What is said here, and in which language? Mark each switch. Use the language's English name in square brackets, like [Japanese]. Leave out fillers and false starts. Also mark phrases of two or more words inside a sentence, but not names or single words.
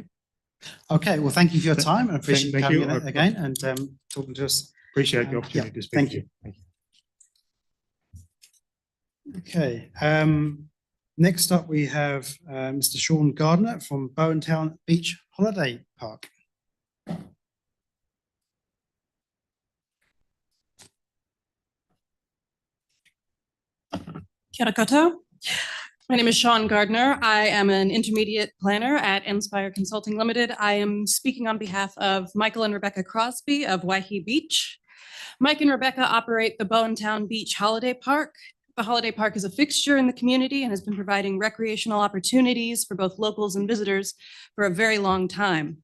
[English] Okay, well, thank you for your time. I appreciate you coming in again and talking to us. Appreciate the opportunity to speak. Thank you. Okay, next up we have Mr. Sean Gardner from Bowentown Beach Holiday Park. [Māori] Kia ora koutou. [English] My name is Sean Gardner. I am an intermediate planner at Inspire Consulting Limited. I am speaking on behalf of Michael and Rebecca Crosby of Waihi Beach. Mike and Rebecca operate the Bowentown Beach Holiday Park. The Holiday Park is a fixture in the community and has been providing recreational opportunities for both locals and visitors for a very long time.